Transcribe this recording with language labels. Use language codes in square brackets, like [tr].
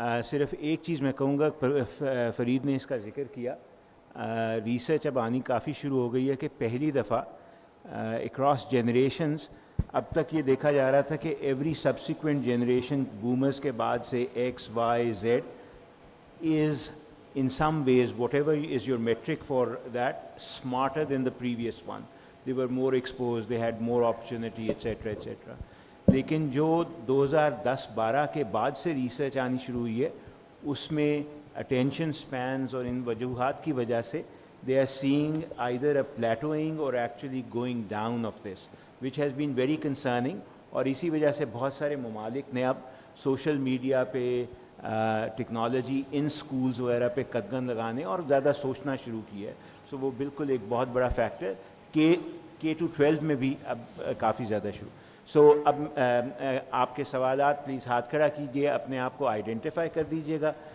[ur] صرف ایک چیز میں کہوں گا, فرید نے اس کا ذکر کیا, ریسرچ اب آنی کافی شروع ہو گئی ہے کہ پہلی دفعہ اکراس جنریشنز, اب تک یہ دیکھا جا رہا تھا کہ ایوری سبسیکوینٹ جنریشن بومرز کے بعد سے x Y Z [en] is in some ways, whatever is your metric for that, smarter than the previous one. They were more exposed, they had more opportunity, etc. [ur] etc. لیکن جو 2010-12 کے بعد سے research آنی شروع ہوئی ہے, اس میں اٹینشن سپینز اور ان وجوہات کی وجہ سے [en] they are seeing either a plateauing or actually going down of this, which has been very concerning. [ur] اور اسی وجہ سے بہت سارے ممالک نے اب سوشل میڈیا پہ ٹیکنالوجی ان سکولز وغیرہ پہ قدغن لگانے اور زیادہ سوچنا شروع کیا ہے. سو وہ بالکل ایک بہت بڑا فیکٹر K-12 میں بھی اب کافی زیادہ شروع. سو اب آپ کے سوالات پلیز ہاتھ کھڑا کیجیے, اپنے آپ کو آئیڈینٹیفائی کر دیجیے گا.